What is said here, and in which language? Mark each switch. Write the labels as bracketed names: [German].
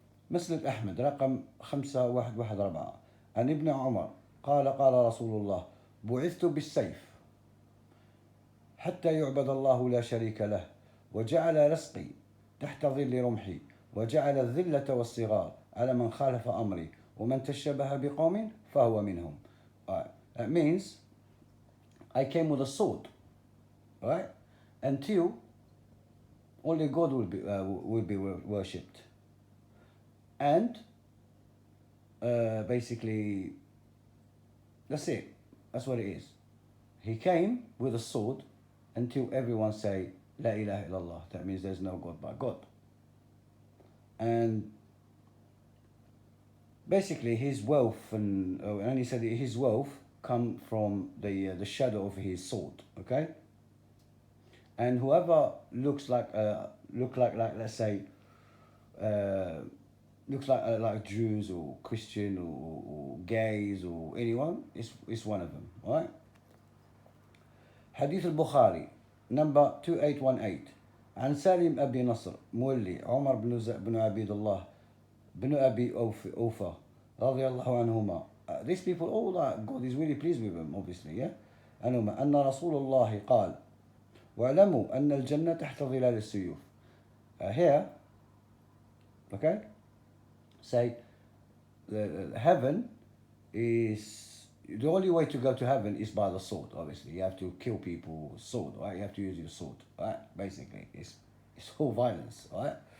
[Arabic] مسند أحمد رقم 5114 عن ابن عمر قال رسول الله بعثت بالسيف حتى يعبد الله لا شريك له وجعل رزقي تحت ظل رمحي وجعل الذلة والصغار على من خالف أمري ومن تشبه بقوم فهو منهم. [English] That means I came with a sword, right? Until only God will be worshipped. And basically, that's it. That's what it is. He came with a sword until everyone say [Arabic] La ilaha illallah. [English] That means there's no God but God. And basically his wealth, and he said his wealth come from the shadow of his sword. Okay, and whoever looks like let's say uh, looks like Jews or Christian or gays or anyone is one of them. All right. [Arabic] حديث البخاري number 2818 عن سالم أبي نصر مولي عمر بن عبيد الله بن أبي أوفى رضي الله عنهما. [English] These people all God is really pleased with them obviously, yeah. [Arabic] عنهما أن رسول الله قال واعلموا أن الجنة تحت ظلال السيوف. [English] Here, okay, say heaven is the only way to go to heaven is by the sword. Obviously, you have to kill people with sword, right? You have to use your sword, right? Basically, it's all violence, right?